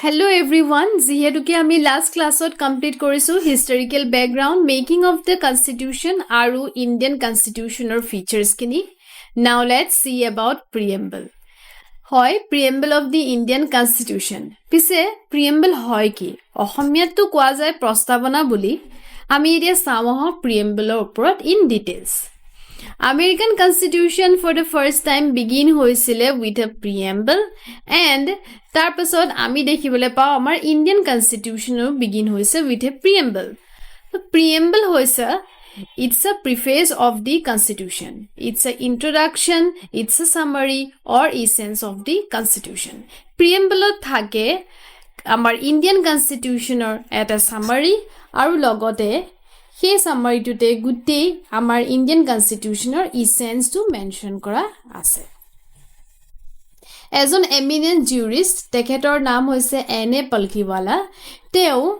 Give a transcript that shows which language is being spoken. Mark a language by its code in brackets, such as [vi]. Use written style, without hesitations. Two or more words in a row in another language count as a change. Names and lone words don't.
[en] Hello everyone, [as] যিহেতুকে আমি [en] last classত complete কৰিছো historical background making of the constitution আৰু Indian constitutional features কিনি. Now let's see about preamble. হয় preamble of the Indian constitution. [as] পিছে preamble হয় কি? অসমীয়াটো কোৱা যায় প্ৰস্তাৱনা বুলি. আমি এতিয়া চাম preamble-ৰ ওপৰত [en] in details. American Constitution for the first time begin হৈছিলে with a preamble and [as] তাৰ পাছত আমি দেখিবলৈ পাওঁ আমাৰ [en] Indian Constitution begin হৈছে with a preamble. The preamble হৈছে it's a preface of the Constitution. It's an introduction, it's a summary or essence of the Constitution. [as] Preamble থাকে আমাৰ [en] Indian Constitution-ৰ [as] এটা summary আৰু লগতে সেই সামাৰিটোতে গুটেই আমাৰ [en] Indian constitutionৰ essenceটো mention [as] কৰা আছে এজন [en] eminent jurist [as] তেখেতৰ নাম হৈছে এনে পলকিৱালা তেওঁ